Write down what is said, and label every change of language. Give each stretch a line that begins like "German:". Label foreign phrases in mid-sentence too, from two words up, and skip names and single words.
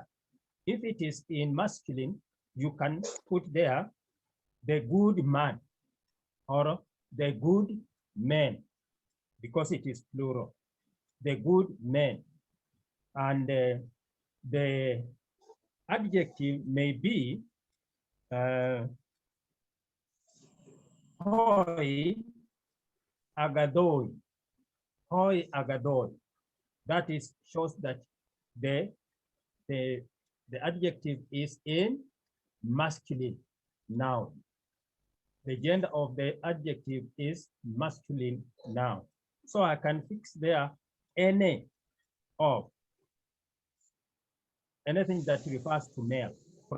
English: If it is in masculine, you can put there the good man or the good man, because it is plural, the good man. And the adjective may be
Greek: οἱ ἀγαθοί, οἱ ἀγαθοί.
English: That is shows that the adjective is in masculine noun. The gender of the adjective is masculine noun. So I can fix there any of anything that refers to male.